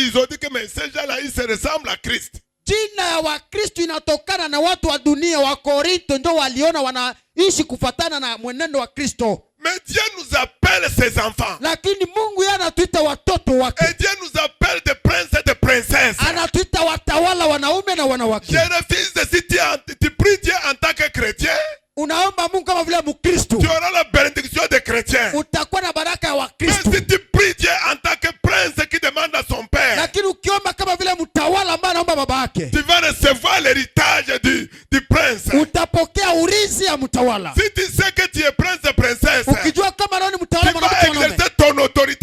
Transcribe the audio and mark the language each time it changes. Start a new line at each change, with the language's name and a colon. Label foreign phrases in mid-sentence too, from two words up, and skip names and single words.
French: Ils ont dit que mais ces gens-là, ils se ressemblent à Christ.
Swahili: Jina ya Wakristo inatokana na watu wa dunia wa Korinto ndio waliona wanaishi kufatana na mwenendo wa Kristo.
French: Mais Dieu nous appelle ses enfants.
Swahili: Lakini Mungu yeye anatuita watoto wake.
French: Et Dieu nous appelle des princes et des princesses.
Swahili: Anatuita watawala wanaume na wanawake.
French: Je refuse de si tu pries Dieu en tant que chrétien,
Swahili: Unaomba Mungu kama vile Mkristo,
French: tu auras la bénédiction des chrétiens.
Swahili: utakuwa na baraka ya
French: Mais
Swahili: Wakristo.
French: si tu pries Dieu en tant que prince qui demande à son père,
Swahili: Lakini ukiomba kama vile mtawala ambaye anaomba baba yake,
French: tu vas recevoir l'héritage du prince.
Swahili: utapokea urithi ya mtawala.
French: Si tu sais que tu es prince et princesse,
Swahili: Ukijua kama nani
French: tu
Swahili: mtawala
French: vas
Swahili: mwanamke mwanaume,
French: exercer ton autorité